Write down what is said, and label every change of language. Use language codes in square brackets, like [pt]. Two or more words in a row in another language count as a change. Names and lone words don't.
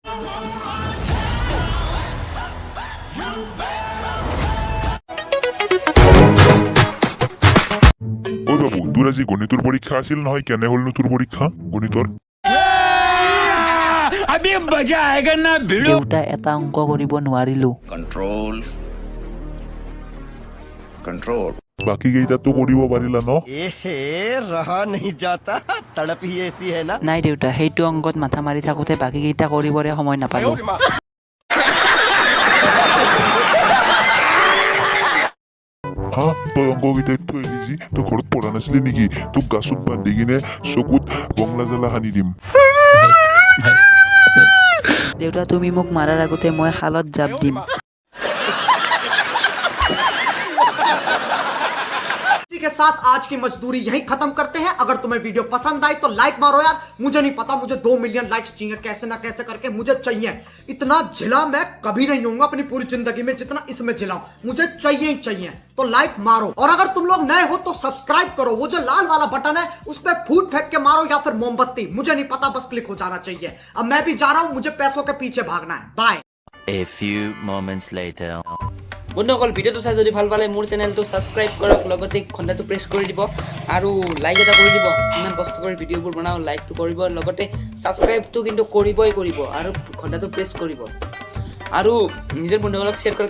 [as] ওই বাবু, তোর আজি গণিতৰ পৰীক্ষা আছিল নহয়, কেনে হ'লনো তোৰ পৰীক্ষা গণিতৰ? দেউতা এটা অংক কৰিব নোৱাৰিলো। [en] control control [as] বাকী কেইটাতো কৰিব পাৰিলা ন? [hi] एहे रहा नहीं जाता, तड़प ही ऐसी है ना। [as] নাই দেউতা, সেইটো অংকত মাথা মাৰি থাকোঁতে বাকী কেইটা কৰিবৰে সময় নাপালো। হা, তই অংককেইটাই থৈ দিছি, তই ঘৰত পঢ়া নাছিলি নেকি? তোক গাছত বান্ধি কিনে চকুত বংলা জ্বালা সানি দিম। দেউতা, তুমি মোক মাৰাৰ আগতে মই শালত জাপ দিম। [hi] इसी के साथ आज की मजदूरी यहीं खत्म करते हैं। अगर तुम्हें वीडियो पसंद आई तो लाइक मारो यार। मुझे नहीं पता, मुझे 2 [en] million likes [hi] चाहिए, कैसे ना कैसे करके मुझे चाहिए। इतना झिला मैं कभी नहीं होऊंगा अपनी पूरी जिंदगी में जितना इसमें झिलाऊं, मुझे चाहिए ही चाहिए। तो लाइक मारो, और अगर तुम लोग नए हो तो सब्सक्राइब करो। वो जो लाल वाला बटन है उस पर फूट फेंक के मारो या फिर मोमबत्ती, मुझे नहीं पता, बस क्लिक हो जाना चाहिए। अब मैं भी जा रहा हूं, मुझे पैसों के पीछे भागना है। बाय। [en] A few moments later. [as] বন্ধুসকল, ভিডিঅ'টো চাই যদি ভাল পালে মোৰ চেনেলটো ছাবস্ক্ৰাইব কৰক, লগতে ঘণ্টাটো প্ৰেছ কৰি দিব আৰু লাইক এটা কৰি দিব। ইমান কষ্ট কৰি ভিডিঅ'বোৰ বনাওঁ, লাইকটো কৰিব, লগতে ছাবস্ক্ৰাইবটো কিন্তু কৰিবই কৰিব আৰু ঘণ্টাটো প্ৰেছ কৰিব আৰু নিজৰ বন্ধুসকলক শ্বেয়াৰ কৰক।